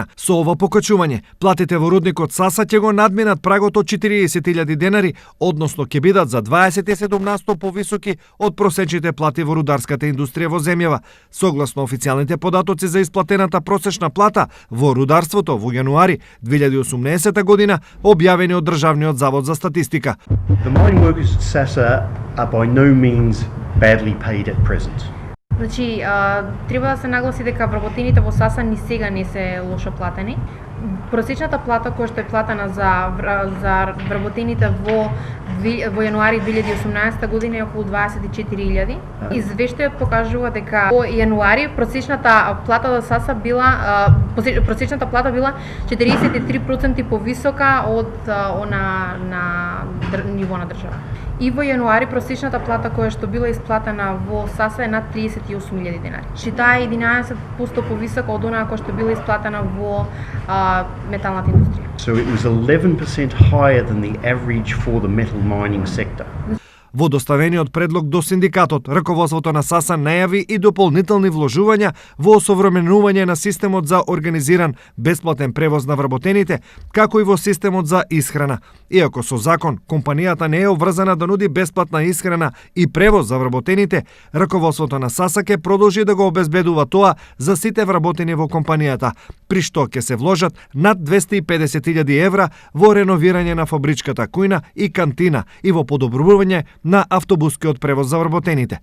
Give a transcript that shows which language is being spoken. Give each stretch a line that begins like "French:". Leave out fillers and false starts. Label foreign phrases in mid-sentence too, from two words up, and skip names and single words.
Macedonian: Со ова покачување, платите во рудникот САСА ќе го надминат прагот од 40.000 денари, односно ќе бидат за 27% повисоки од просечните плати во рударската индустрија во земјава. Согласно официјалните податоци за исплатената просечна плата во рударството во јануари 2018 година, објавени од Државниот завод за статистика.
English: The mining workers at SASA are by no means badly paid at present.
Macedonian: Значи, треба да се нагласи дека вработените во САСА ни сега не се лошо платени. Просечната плата која што е платена за вработените во јануари 2018 година е околу 24.000. Извештајот покажува дека во јануари просечната плата за САСА била 43% повисока од на ниво на држава. И во јануари просечната плата која што била исплатена во САСА е над 38.000 денари. Чи таа е 11% повисока од онаа која што била исплатена во металната индустрија.
English: So it was 11% higher than the average for the metal mining sector.
Macedonian: Во доставениот предлог до синдикатот, раководството на САСА најави и дополнителни вложувања во осовременување на системот за организиран бесплатен превоз на вработените, како и во системот за исхрана. Иако со закон компанијата не е обврзана да нуди бесплатна исхрана и превоз за вработените, раководството на САСА ќе продолжи да го обезбедува тоа за сите вработени во компанијата, при што ќе се вложат над 250.000 евра во реновирање на фабричката кујна и кантина и во подобрување на автобускиот превоз за вработените.